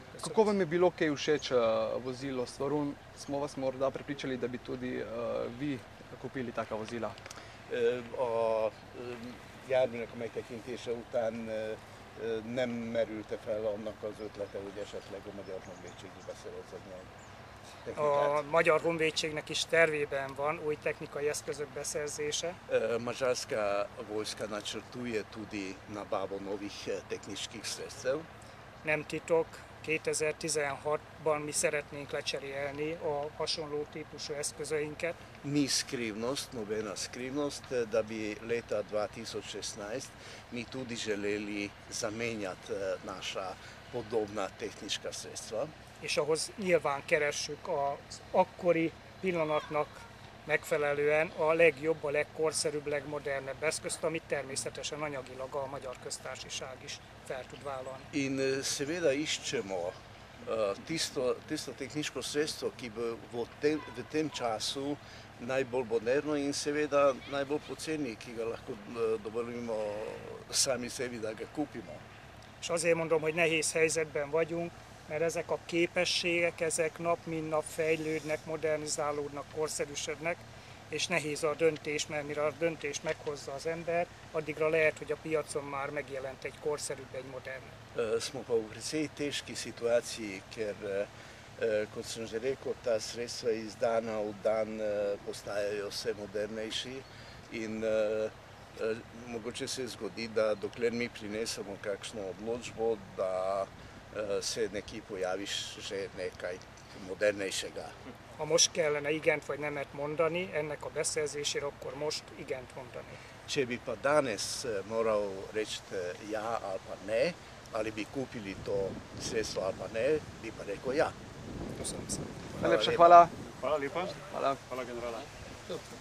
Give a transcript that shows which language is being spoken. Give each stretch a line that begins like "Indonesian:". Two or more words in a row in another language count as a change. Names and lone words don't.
Slovenian: Kako vam je bilo kaj všeč vozilo Svarun? Smo vas morda prepričali, da bi tudi vi kupili taka vozila?
Hungarian: A járműnek a megtekintése után nem merült fel annak az ötlete, hogy esetleg a Magyar Honvédségbe beszerezni a technikát. A Magyar Honvédségnek is tervében van új technikai eszközök beszerzése.
Slovenian: Mađarska vojska načrtuje tudi nabavo novih tehničkih sredstev.
Hungarian: Nem titok, 2016-ban mi szeretnénk lecserélni a hasonló típusú eszközeinket.
Slovenian: Ni skrivnost, nobena skrivnost, da bi leta 2016 mi tudi želeli zamenjati naša podobna tehnička sredstva.
Hungarian: És ahhoz nyilván keressük az akkori pillanatnak megfelelően a legjobb, a legkorszerűbb, legmodernebb eszközt, amit természetesen anyagilag a Magyar Köztársaság is fel tud vállalni.
Slovenian: In seveda iščemo tisto tehniško sredstvo, ki bo v tem času najbolj moderno in seveda najbolj poceni, ki ga lahko dovolimo sami sebi, da ga kupimo.
Hungarian: És azért mondom, hogy nehéz helyzetben vagyunk, mert ezek a képességek, ezek nap mint nap fejlődnek, modernizálódnak, korszerűsödnek, és nehéz a döntés, mert mire a döntés meghozza az ember, addigra lehet, hogy a piacon már megjelent egy korszerűbb, egy modern.
Slovenian: Smo pa v precej težki situaciji, ker, kot sem že rekel, ta sredstva iz dana v dan postajajo vse modernejši in mogoče se zgodi, da dokler mi prinesemo kakšno odločbo, da se nekje pojavi že nekaj modernejšega.
Hungarian: Ha most kellene igent vagy nemet mondani ennek a beszerzésére, akkor most igent mondani.
Slovenian: Če bi pa danes moral reči ja ali pa ne, ali bi kupili to sredstvo ali pa ne, bi pa rekel ja.
Hungarian: Köszönöm szépen.
Slovenian: Najlepša hvala. Hvala lepa. Hvala. Hvala generala.